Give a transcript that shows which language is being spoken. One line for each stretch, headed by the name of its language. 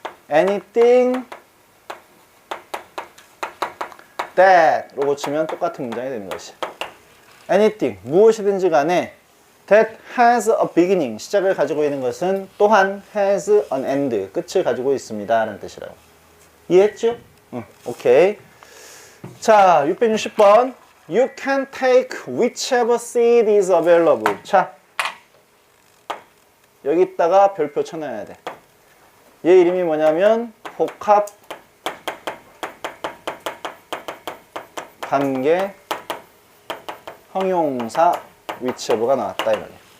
Korean: anything that로 고치면 똑같은 문장이 되는 것이야. anything, 무엇이든지 간에
English: that has a beginning,
Korean: 시작을 가지고 있는 것은 또한
English: has an end,
Korean: 끝을 가지고 있습니다 라는 뜻이라고. 이해했죠? 응, 오케이. 자, 660번.
English: You can take whichever seat is available.
Korean: 자, 여기다가 별표 쳐놔야 돼. 얘 이름이 뭐냐면 복합 관계 형용사 whichever가 나왔다 이 말이야.